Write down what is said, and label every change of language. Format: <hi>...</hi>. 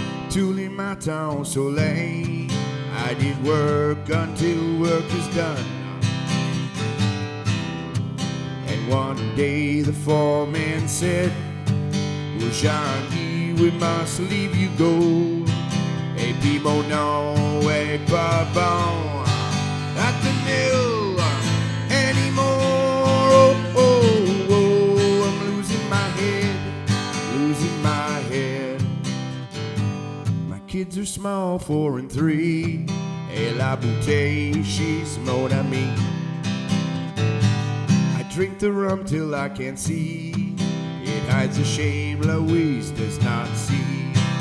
<fr>Tous les matins au soleil,</fr> <en>I did work until work is done. And one day the foreman said, well, Jean-Guy, we must leave you go.</en> <fr>Et puis mon nom est pas bon</fr> <en>at the mill anymore. Oh, oh, oh, I'm losing my head, losing my head. Kids are small, 4 and 3.</en> <fr>Et la bouteille,</fr> <en>she's</en> <fr>mon amie.</fr> <en>I drink the rum till I can't see. It hides a shame Louise does not see.</en>